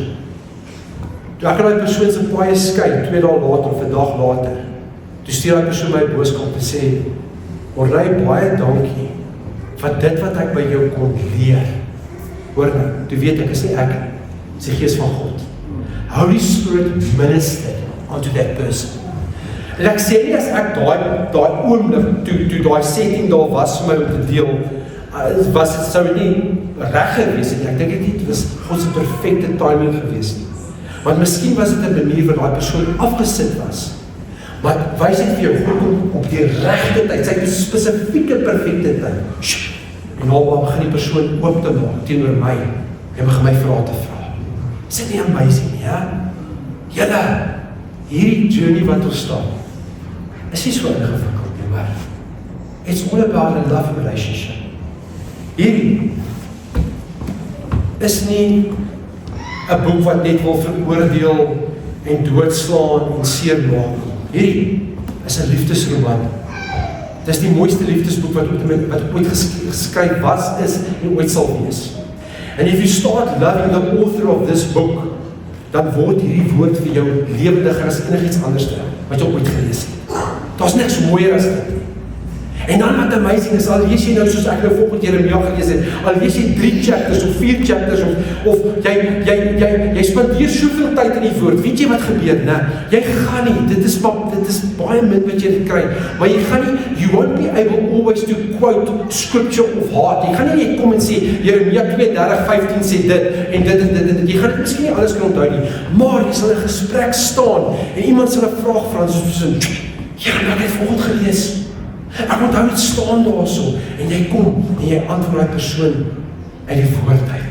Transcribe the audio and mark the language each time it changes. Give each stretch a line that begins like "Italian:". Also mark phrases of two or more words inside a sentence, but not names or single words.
Afrikaans: Toe ek daai persoon se paai skei, 2 dae later of 'n dag later, toe stuur daai persoon my 'n boodskap en sê, "Orlay, baie dankie vir dit wat ek by jou kon leer." Hoor nou, toe weet ek is nie ek, dis die Gees van God.
English: Holy Spirit ministered onto that person.
Afrikaans: En ek sê nie as ek daai oomblik, toe daai setting daar was vir my om te deel, sou dit nie reg gewees het. Ek dink dit was God se perfekte timing gewees nie. Want miskien was dit 'n manier waar daai persoon afgesit was. Maar wys dit vir jou, God kom op die regte tyd, sy spesifieke perfekte tyd. En nou begin die persoon oop te maak teenoor my en begin my vrae te vra. Is dit nie amazing nie, ja? Julle, hierdie journey wat ons stap, is nie so ingewikkeld nie, maar
English: it's all about a love relationship.
Afrikaans: Hierdie is nie 'n boek wat net wil veroordeel en doodslaan en seermaak. Hierdie is 'n liefdesroman. Dis die mooiste liefdesboek wat ooit geskryf was, is en ooit sal wees.
English: And if you start loving the author of this book,
Afrikaans: dan word hierdie woord vir jou lewendiger as enigiets anders wat jy ooit gelees het. Daar's niks mooier as dit. En dan wat amazing is, al lees jy nou soos ek nou volgende Jeremia gelees het, al lees jy 3 chapters of 4 chapters of jy spandeer soveel tyd in die woord, weet jy wat gebeur, né? Jy gaan nie, dit is baie min wat jy kry, maar jy gaan nie,
English: you won't be able always to quote scripture of heart.
Afrikaans: Jy gaan nie net kom en sê, Jeremia 32:15 sê dit, en dit, jy gaan dit miskien nie alles kan onthou nie, maar jy sal in gesprek staan, en iemand sal 'n vraag vra, soos ja, ek het volgende gelees, ek onthou het staan daar so, en jy kom, en jy antwoord die persoon uit die woord uit.